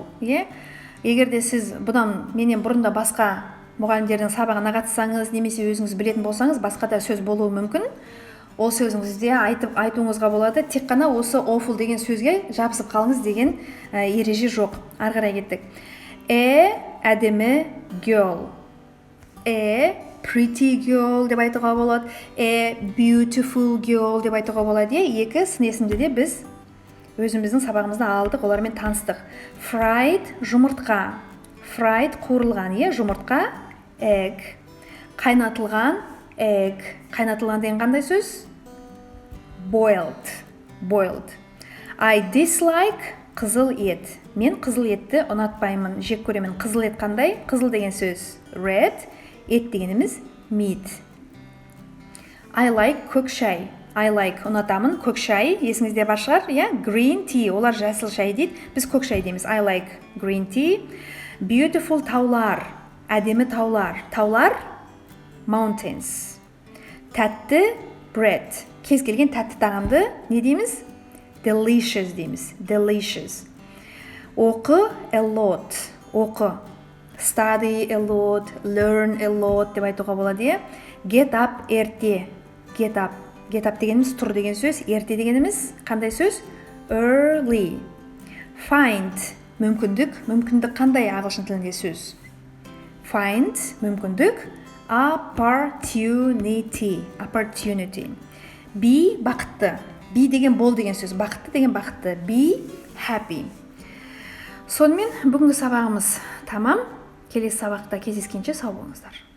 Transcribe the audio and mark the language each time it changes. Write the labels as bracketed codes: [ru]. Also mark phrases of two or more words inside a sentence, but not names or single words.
[kk] Егер де сіз бұдан менен бұрында басқа мұғалімдердің сабағына қатыссаңыз, немесе өзіңіз білетін болсаңыз, басқа да сөз болуы мүмкін. Ол сөзіңізде айтуыңызға болады. Тек қана осы awful деген сөзге жабысып қалыңыз деген ереже жоқ. Ары қарай кеттік. Әдемі girl. [en] Pretty girl [kk] деп айтуға болады. [en] Beautiful girl [kk] деп айтуға болады. Екі сын есімді де біз өзіміздің сабағымызда алдық, олармен таныстық. Fried жұмыртқа. Fried қуырылған, жұмыртқа, egg. Қайнатылған, egg. Қайнатылған деген қандай сөз? [en] Boiled. Boiled. I dislike [kk] қызыл ет. Мен қызыл етті ұнатпаймын, жек көремін. Қызыл ет қандай? Қызыл деген сөз red, ет дегеніміз meat. [en] I like [kk] көк шай. [en] I like [kk] ұнатамын, көк шай, есіңізде бар шығар, [en] green tea, [kk] олар жасыл шай дейді, біз көк шай дейміз. [en] I like green tea. Beautiful [kk] таулар, әдемі таулар. Таулар mountains. Тәтті bread. Кез келген тәтті тағамды не дейміз? [en] Delicious дейміз. Delicious. Оқы a lot. Оқы. Study a lot, learn a lot [kk] деп айтуға болады. [en] Get up [kk] ерте. [en] Get up. Get up [kk] дегеніміз тұр деген сөз, ерте дегеніміз қандай сөз? [en] Early. Find мүмкіндік. [kk] Мүмкіндік қандай ағылшын тілінде сөз? [en] Find мүмкіндік. Opportunity. [kk] Opportunity. Be бақытты. Be деген бол деген сөз. Бақытты деген бақытты. [en] Be happy. [kk] Сонымен бүгінгі сабағымыз тамам. Келесі сабақта кездескенше сау болыңыздар.